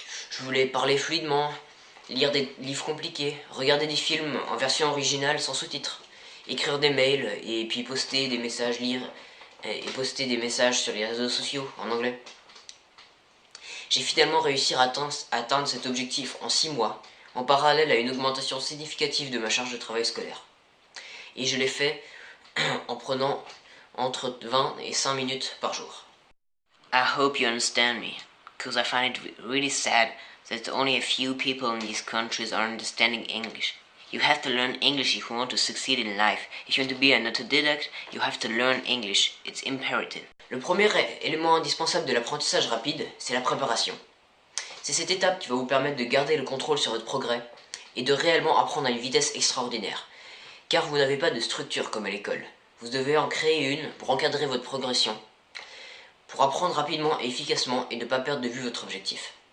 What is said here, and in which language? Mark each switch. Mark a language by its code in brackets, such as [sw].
[fr] Je voulais parler fluidement, lire des livres compliqués, regarder des films en version originale sans sous-titres, écrire des mails et puis poster des messages, lire et poster des messages sur les réseaux sociaux en anglais. J'ai finalement réussi à atteindre cet objectif en 6 mois, en parallèle à une augmentation significative de ma charge de travail scolaire. Et je l'ai fait en prenant entre 20 et 5 minutes par jour. [en] I hope you understand me, because I find it really sad that only a few people in these countries are understanding English. You have to learn English if you want to succeed in life. If you want to be an autodidact, you have to learn English. It's imperative. [fr] Le premier élément indispensable de l'apprentissage rapide, c'est la préparation. C'est cette étape qui va vous permettre de garder le contrôle sur votre progrès et de réellement apprendre à une vitesse extraordinaire. Car vous n'avez pas de structure comme à l'école. Vous devez en créer une pour encadrer votre progression, pour apprendre rapidement et efficacement et ne pas perdre de vue votre objectif.